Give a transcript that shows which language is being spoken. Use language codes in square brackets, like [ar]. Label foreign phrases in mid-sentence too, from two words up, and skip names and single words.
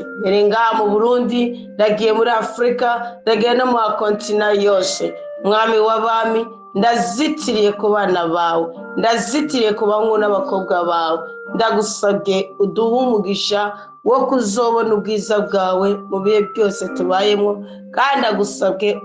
[rn] Mere ngaha mu Burundi, ndagiye muri Afurika, ndagiye no mu kontina yose. Mwami w'abami, ndazitiriye ku bana bawe, ndazitiriye ku bahungu n'abakobwa bawe. Ndagusabye uduhe umugisha wo kuzobona ubwiza bwawe mu bihe byose tubayemo, kandi ndagusabye